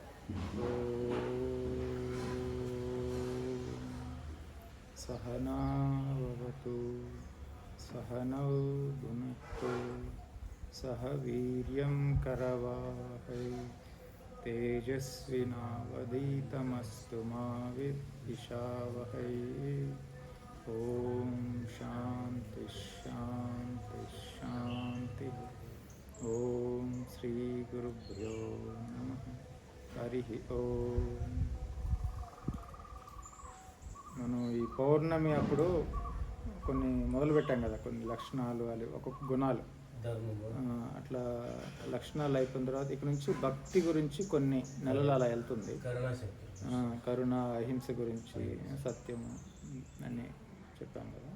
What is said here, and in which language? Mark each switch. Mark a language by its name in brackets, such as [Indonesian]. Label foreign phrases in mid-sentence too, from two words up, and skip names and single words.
[Sanskrit] सहनावतु सहनौ भुनक्तु सह वीर्यं करवावहै तेजस्विनावधीतमस्तु मा विद्विषावहै। ओम शांति शांति शांति। ओम श्री गुरुभ्यो नमः। हरि ओम। [Telugu] మనం ఈ పౌర్ణమి అప్పుడు కొన్ని మొదలు పెట్టాం కదా, కొన్ని లక్షణాలు అవి ఒక్కొక్క గుణాలు అట్లా లక్షణాలు అయిపోయిన తర్వాత ఇక నుంచి భక్తి గురించి కొన్ని నెలలు అలా వెళ్తుంది. కరుణ, అహింస గురించి, సత్యము అని చెప్పాం కదా.